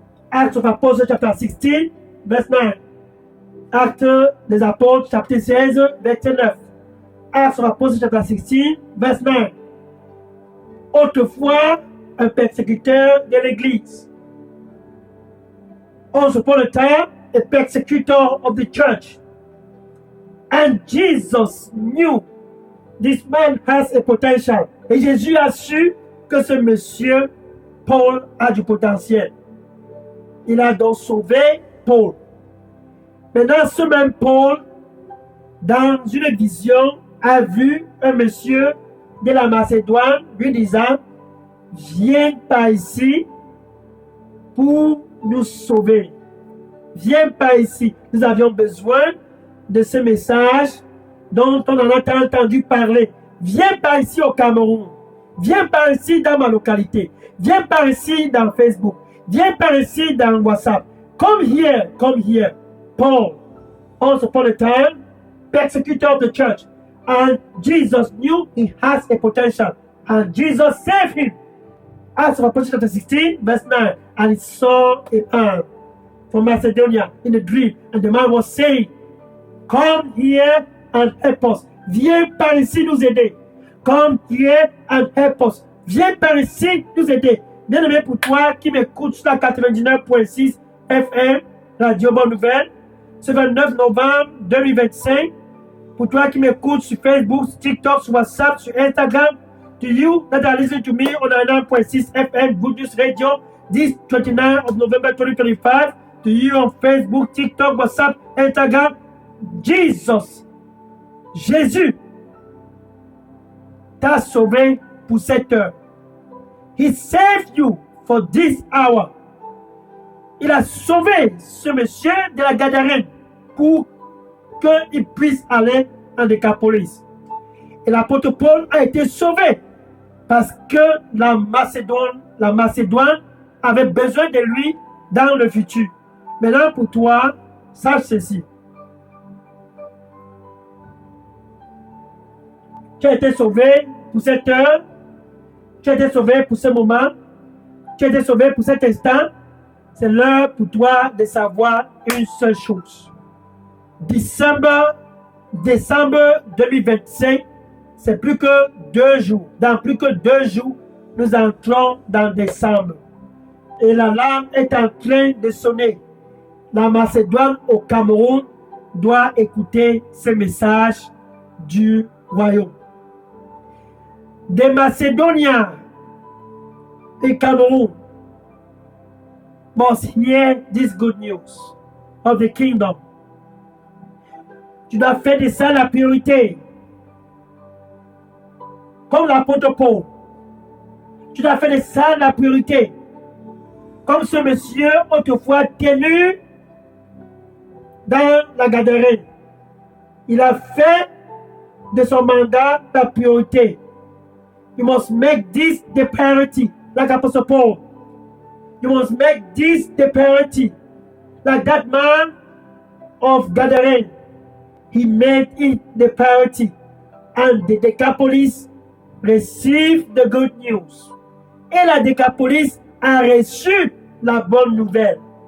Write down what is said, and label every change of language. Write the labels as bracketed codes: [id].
[en] Acts of Apostles, chapter 16, verse 9. [fr] Acte des apôtres, chapitre 16, verset 9. [en] Acts of Apostles, chapter 16, verse 9. [fr] Autrefois, un persécuteur de l'Église. [en] Once upon a time, a persecutor of the church. And Jesus knew this man has a potential. [fr] Et Jésus a su que ce monsieur, Paul, a du potentiel. Il a donc sauvé Paul. Maintenant, ce même Paul, dans une vision, a vu un monsieur de la Macédoine lui disant, viens par ici pour nous sauver. Viens par ici. Nous avions besoin de ce message dont on en a entendu parler. Viens par ici au Cameroun. Viens par ici dans ma localité. Viens par ici dans Facebook. Viens par ici dans WhatsApp. [en] Come here, come here. Paul, once upon a time, persecutor of the church. And Jesus knew he has a potential. And Jesus saved him. Acts of Apostles chapter 16, verse 9. And he saw a man from Macedonia in a dream. And the man was saying, come here and help us. [fr] Viens par ici nous aider. [en] Come here and help us. [fr] Viens par ici nous aider. Bien-aimé, pour toi qui m'écoute sur la 99.6 FM, Radio Bonne Nouvelle, ce 29 novembre 2025, pour toi qui m'écoute sur Facebook, sur TikTok, sur WhatsApp, sur Instagram, [en] to you that are listening to me on 99.6 FM Good News Radio, this 29th of November 2025, to you on Facebook, TikTok, WhatsApp, Instagram, Jesus, [fr] Jésus, t'a sauvé pour cette heure. [en] He saved you for this hour. [fr] Il a sauvé ce monsieur de la Gadarène pour qu'il puisse aller en Décapolis. Et l'apôtre Paul a été sauvé parce que la Macédoine avait besoin de lui dans le futur. Maintenant, pour toi, sache ceci. Tu as été sauvé pour cette heure. Tu as été sauvé pour ce moment. Tu as été sauvé pour cet instant. C'est l'heure pour toi de savoir une seule chose. Décembre 2025, c'est plus que 2 jours. Dans plus que 2 jours, nous entrons dans décembre. Et l'alarme est en train de sonner. La Macédoine au Cameroun doit écouter ce message du royaume. [en] The Macedonians in Cameroon must hear this good news of the kingdom. [fr] Tu dois faire de ça la priorité. Comme l'apôtre Paul. Tu dois faire de ça la priorité. Comme ce monsieur autrefois tenu dans la Gadarène. Il a fait de son mandat la priorité. [en] You must make this the priority, like Apostle Paul. You must make this the priority, like that man of Gadarene. He made it the priority, and the Decapolis received the good news. [fr] Et la Décapolis a reçu la bonne nouvelle.